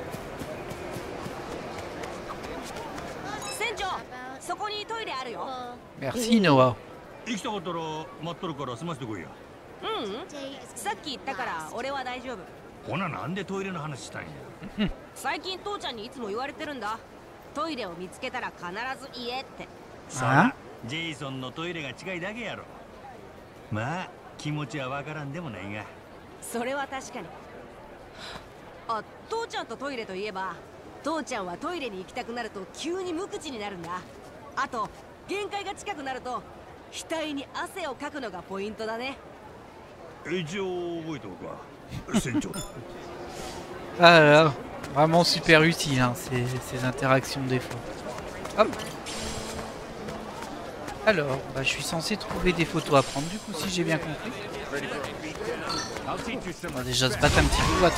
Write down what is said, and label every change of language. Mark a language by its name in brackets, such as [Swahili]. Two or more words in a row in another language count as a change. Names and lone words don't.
[French] Merci, Noah. Hein? [Japanese] ジェイソンのトイレが近いだけやろ。まあ気持ちはわからんでもないが。それは確かに。あ、父ちゃんとトイレといえば、父ちゃんはトイレに行きたくなると急に無口になるんだ。あと限界が近くなると額に汗をかくのがポイントだね。一応覚えておくわ。船長。 [French] Ah là là, vraiment super utile, hein, ces interactions des fois. Hop. Alors, bah, je suis censé trouver des photos à prendre, du coup, si j'ai bien compris. On va déjà se battre un petit peu.